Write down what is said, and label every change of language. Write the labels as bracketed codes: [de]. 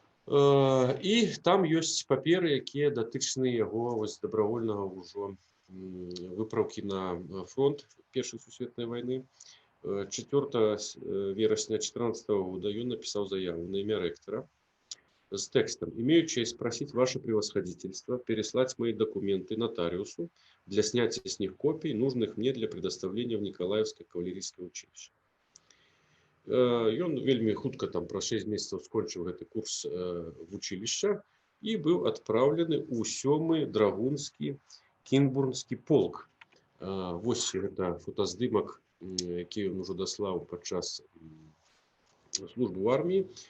[be] І там ёсць паперы, якія датычныя яго вось дабравольнага ўжо выпраўкі на фронт Першай сусветнай вайны. 4 верасня 2014 года ён [ru] написал заяву на имя ректора с текстом: «Имею честь просить ваше превосходительство переслать мои документы нотариусу для снятия с них копий, нужных мне для предоставления в Николаевское кавалерийское училище». [be] Ён вельмі хутка, там праз 6 месяцаў скончыў гэты курс вучылішча і быў адпраўлены ў 7-й драгунскі Кінбурнскі полк. Вось гэта фотаздымак, які ён ужо даслаў падчас службы ў арміі.